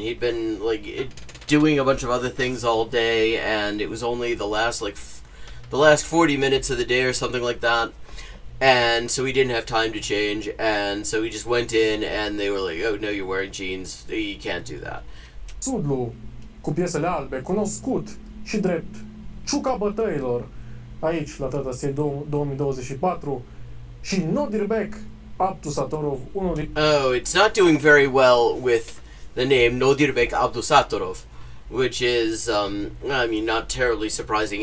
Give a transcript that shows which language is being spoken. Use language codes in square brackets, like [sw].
[en] He'd been, like, doing a bunch of other things all day, and it was only the last 40 minutes of the day or something like that. And so we didn't have time to change, and so we just went in, and they were like, oh, no, you're wearing jeans, you can't do that. [ro] Sudlu, cu piesele albe, cunoscut și drept ciuca bătăilor, aici, la Tata Steel 2024, și Nodirbek Abdusatorov, unul din... [en] Oh, it's not doing very well with the name Nodirbek Abdusatorov, which is, I mean, not terribly surprising.